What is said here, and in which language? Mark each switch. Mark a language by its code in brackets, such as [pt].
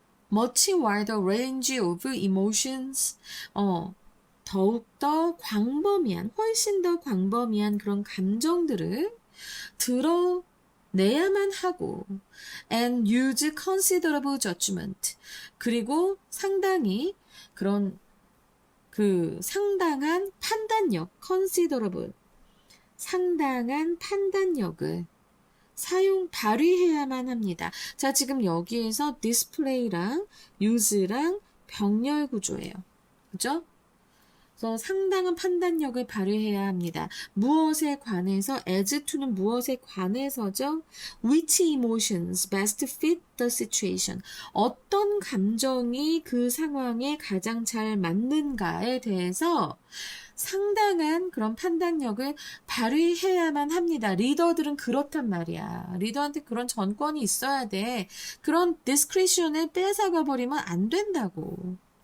[en] much wider range of emotions [ko] 더욱더 훨씬 더 광범위한 그런 감정들을 드러내야만 하고 [en] and use considerable judgment [ko] 그리고 상당히 그런 상당한 판단력 considerable 상당한 판단력을 발휘해야만 합니다. 자, 지금 여기에서 display랑 use랑 병렬 구조예요. 그죠? 그래서 상당한 판단력을 발휘해야 합니다. 무엇에 관해서, as to는 무엇에 관해서죠? [en] Which emotions best fit the situation? [ko] 어떤 감정이 그 상황에 가장 잘 맞는가에 대해서 상당한 그런 판단력을 발휘해야만 합니다. 리더들은 그렇단 말이야. 리더한테 그런 전권이 있어야 돼. 그런 discretion을 뺏어가 버리면 안 된다고.